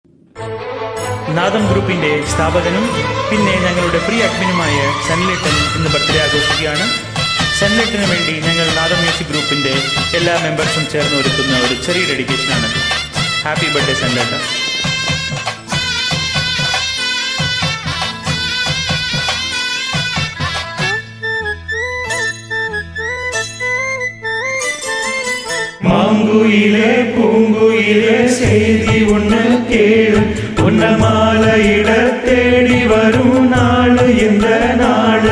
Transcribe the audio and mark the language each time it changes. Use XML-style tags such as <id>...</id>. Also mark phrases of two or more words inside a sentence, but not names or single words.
<ml>നാദം ഗ്രൂപ്പിന്റെ സ്ഥാപകനും പിന്നെ ഞങ്ങളുടെ പ്രിയ അഡ്മിനുമായ സൻലേട്ടൻ ഇന്ന് ബർത്ത്ഡേ ആഘോഷിക്കുകയാണ്. സൻലേട്ടന് വേണ്ടി ഞങ്ങൾ നാദം മ്യൂസിക് ഗ്രൂപ്പിന്റെ എല്ലാ മെമ്പേഴ്സും ചേർന്ന് ഒരുക്കുന്ന ഒരു ചെറിയ ഡെഡിക്കേഷനാണ്. ഹാപ്പി ബർത്ത്ഡേ സൻലേട്ടൻ.</ml> <ta>மாங்குயிலே பூங்குயிலே செய்தி ஒன்று கேளு, உன்ன மாலையிட தேடி வரும் நாளு இந்த நாளு.</ta>